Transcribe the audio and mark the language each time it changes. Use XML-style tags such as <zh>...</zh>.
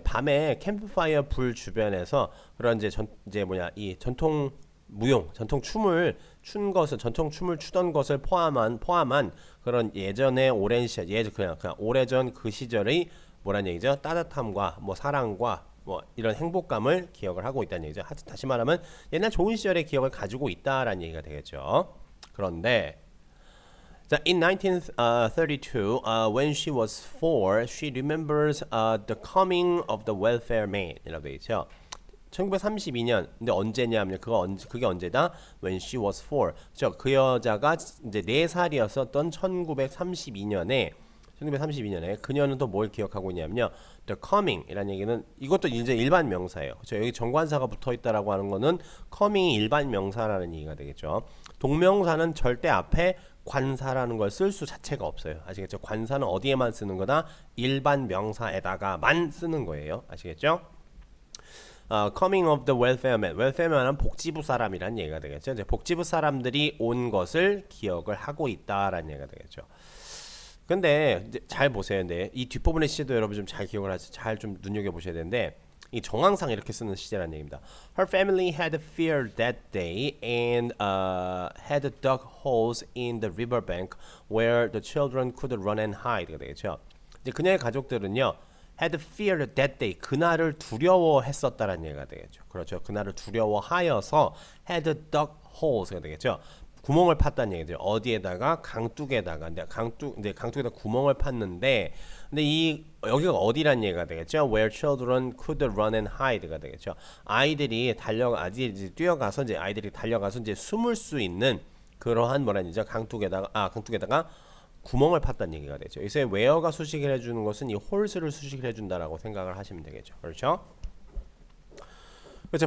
<ko>밤에 캠프파이어 불 주변에서 그런 이 전통 무용, 전통 춤을 추던 것을 포함한 그런 예전의 오랜 시절, 그냥 오래전 그 시절의 뭐란 얘기죠? 따뜻함과 뭐 사랑과 뭐 이런 행복감을 기억을 하고 있다는 얘기죠. 다시 말하면 옛날 좋은 시절의 기억을 가지고 있다라는 얘기가 되겠죠. 그런데 자,</ko> <en>in 1932, when she was 4, she remembers the coming of the welfare man.</en> <ko>이라고 되어 있죠. 1932년. 근데 언제냐면 그게 언제다?</ko> <en>When she was 4.</en> <ko>그 여자가 이제 4살이었었던 1932년에 그녀는 또 뭘 기억하고 있냐면요.</ko> <en>The coming</en> <ko>이라는 얘기는 이것도 이제 일반 명사예요. 그렇죠? 여기 정관사가 붙어 있다라고 하는 거는 coming이 일반 명사라는 얘기가 되겠죠. 동명사는 절대 앞에 관사라는 걸 쓸 수 자체가 없어요. 아시겠죠? 관사는 어디에만 쓰는 거다? 일반 명사에다가만 쓰는 거예요. 아시겠죠?</ko> <en>coming of the welfare man.</en> <ko>welfareman은 복지부 사람이란 얘기가 되겠죠. 이제 복지부 사람들이 온 것을 기억을 하고 있다라는 얘기가 되겠죠. 근데 이제 잘 보세요. 근데 이 뒷부분의 시제도 여러분 좀 잘 기억을 하세요. 잘 좀 눈여겨 보셔야 되는데 이 정황상 이렇게 쓰는 시제라는 얘기입니다.</ko> <en>Her family had feared that day and had dug holes in the riverbank where the children could run and hide.</en> <ko>되겠죠. 이제 그녀의 가족들은요,</ko> <en>had feared that day</en> <ko>그날을 두려워했었다라는 얘기가 되겠죠. 그렇죠. 그날을 두려워하여서</ko> <en>had dug holes</en> <ko>가 되겠죠. 구멍을 팠다는 얘기죠. 어디에다가 강둑에다가 강둑에다 구멍을 팠는데 근데 여기가 어디란 얘기가 되겠죠?</ko> <en>Where children could run and hide가</en> <ko>되겠죠. 아이들이 뛰어가서 아이들이 달려가서 숨을 수 있는 그러한 뭐라는 얘기죠? 강둑에다가 구멍을 팠다는 얘기가 되죠. 여기서 where가 수식을 해주는 것은 이 홀스를 수식을 해준다라고 생각을 하시면 되겠죠. 그렇죠? 그렇죠.</ko>